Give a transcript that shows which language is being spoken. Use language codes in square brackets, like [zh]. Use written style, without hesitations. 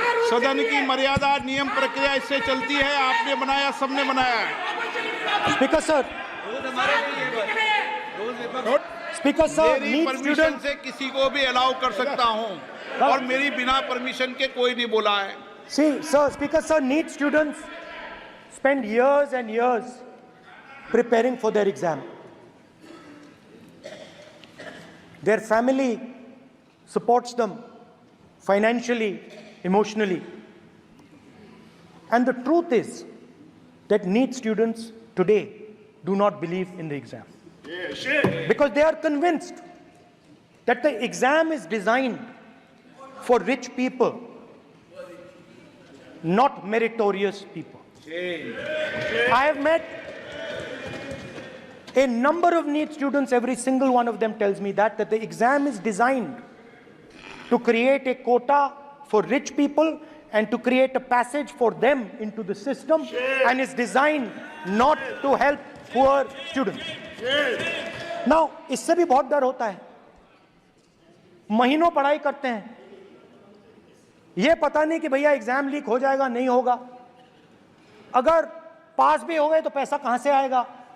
[hi] सदन की मर्यादा, नियम प्रक्रिया इससे चलती है, आपने बनाया, सबने बनाया है। [en] speaker sir, [hi] मेरी नीट परमिशन स्टूडेंट से किसी को भी अलाउ कर सकता हूं, और मेरी बिना परमिशन के कोई नहीं बोला है। [en] See, sir, Speaker, sir, NEET students spend years and years preparing for their exam. Their family supports them financially, emotionally. And the truth is that NEET students today do not believe in the exam. Because they are convinced that the exam is designed for rich people, not meritorious people. I have met a number of NEET students, every single one of them tells me that the exam is designed to create a quota for rich people and to create a passage for them into the system, and is designed not to help poor students. [hi] Now, इससे भी बहुत डर होता है। महीनों पढ़ाई करते हैं, ये पता नहीं कि भैया एग्जाम लीक हो जाएगा, नहीं होगा, अगर पास भी हो गए तो पैसा कहां से आएगा।